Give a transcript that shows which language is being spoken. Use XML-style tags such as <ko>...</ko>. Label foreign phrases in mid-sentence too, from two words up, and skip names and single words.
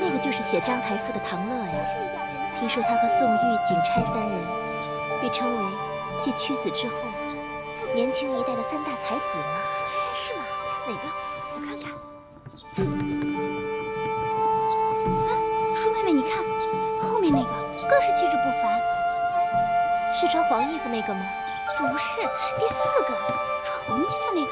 <zh>就是寫張台賦的唐樂呀。聽說他和宋玉、景差三人被稱為繼屈子之後年輕一代的3大才子呢。是吗？哪个？我看看。舒妹妹，你看，后面那个更是气质不凡。是穿黄衣服那个吗？不是，第4个，穿红衣服那个。</zh>